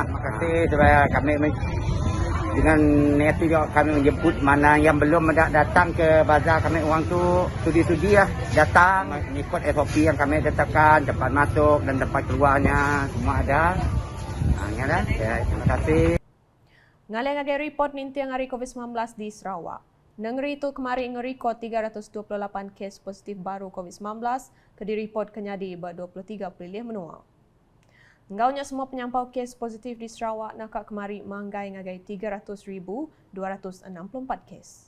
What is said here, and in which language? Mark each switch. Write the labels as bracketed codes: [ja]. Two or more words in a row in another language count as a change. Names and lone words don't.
[ms] Terima kasih supaya kami dengan itu kami menjemput mana yang belum datang ke bazar kami orang tu sudi-sudi lah datang mengikut SOP yang kami tetapkan, tempat masuk dan tempat keluarnya semua ada. Inilah. Terima kasih. [iba] Ngagai report nintiang hari COVID-19 di Sarawak. Negeri itu kemarin ngerekod 328 kes positif baru COVID-19 ke direport kenyadi ber-23 April menua. Ngaunya semua penyampau kes positif di Sarawak nakak kemari manggai ngagai 300,264 kes.